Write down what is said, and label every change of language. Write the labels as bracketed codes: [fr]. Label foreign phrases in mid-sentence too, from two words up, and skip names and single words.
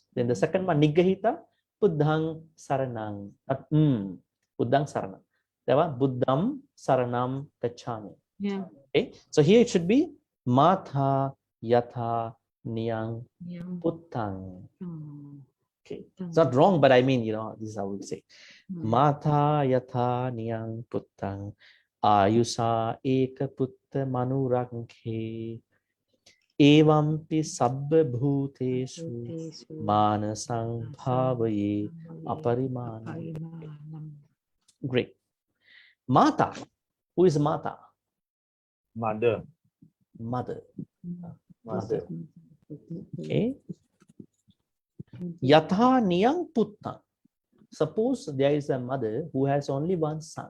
[en] Then the second one, [pi] Niggahita, Buddhang Saranang, Buddhang Saranang. [en] That one, [pi] Buddham Saranam Gacchami. [en] Yeah. Okay, so here it should be [pi] Matha Yatha Niyang Puttang. [en] Okay, it's not wrong, but I mean, you know, this is how we say. [pi] Matha Yatha Niyang Puttang. Ayusa eka putta manurankhe evampi sabba bhutesu manasang bhavaye aparimanam. [en] Great. Mata. Who is Mata? Mother. Mother. Mother. Okay. [pi] Yatha niyang putta. [en] Suppose there is a mother who has only one son.